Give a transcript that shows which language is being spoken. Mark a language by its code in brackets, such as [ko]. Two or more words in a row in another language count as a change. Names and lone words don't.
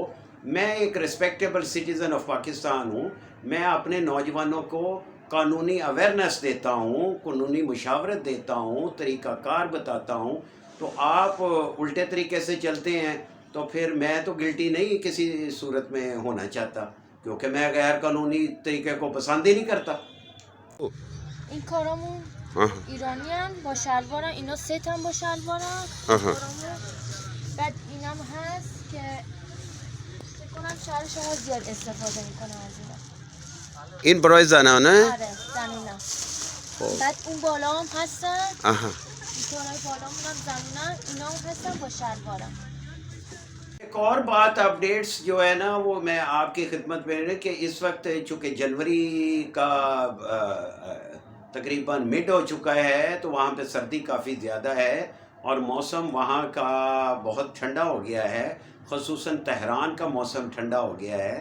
[ur] میں ایک [en] respectable citizen of Pakistan [ur] ہوں، میں اپنے نوجوانوں کو قانونی اویئرنیس دیتا ہوں، قانونی مشاورت دیتا ہوں، طریقہ کار بتاتا ہوں، تو آپ الٹے طریقے سے چلتے ہیں، تو پھر میں تو گلٹی نہیں کسی صورت میں ہونا چاہتا، کیونکہ میں غیر قانونی طریقے کو پسند ہی نہیں کرتا۔ [fa] این کارامون ایرانی هم با شلوارم، اینا ست هم با شلوارم، کارامون بعد اینم هست که فکر کنم شهر شما زیاد استفاده میکنه از اینا. این برای زنانه؟ آره زنونم. بعد اون بالا هم هستن، این کارهای بالامون هم زنونم، اینا هم هستن با شلوارم. [ur] ایک اور بات اپڈیٹس جو ہے نا وہ میں آپ کی خدمت میں کہ اس وقت چونکہ جنوری کا تقریباً مڈ ہو چکا ہے، تو وہاں پہ سردی کافی زیادہ ہے اور موسم وہاں کا بہت ٹھنڈا ہو گیا ہے، خصوصاً تہران کا موسم ٹھنڈا ہو گیا ہے۔